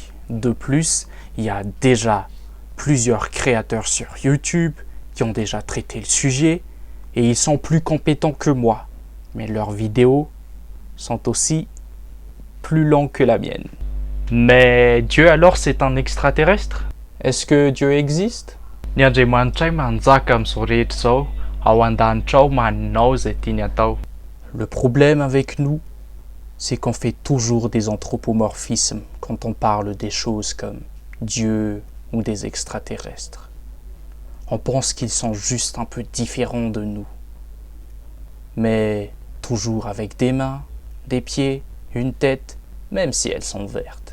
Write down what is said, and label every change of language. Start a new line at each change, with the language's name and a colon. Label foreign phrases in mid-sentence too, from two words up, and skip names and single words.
French: De plus, il y a déjà plusieurs créateurs sur YouTube qui ont déjà traité le sujet et ils sont plus compétents que moi. Mais leurs vidéos sont aussi plus longues que la mienne. Mais Dieu alors c'est un extraterrestre? Est-ce que Dieu existe?
Malagasy: Ny Andriamanitra ay manjaka amin'izao rehetra izao, ao an-danitra ao maninao izay tiany atao.
French: Le problème avec nous, c'est qu'on fait toujours des anthropomorphismes quand on parle des choses comme Dieu ou des extraterrestres. On pense qu'ils sont juste un peu différents de nous, mais toujours avec des mains, des pieds, une tête, même si elles sont vertes.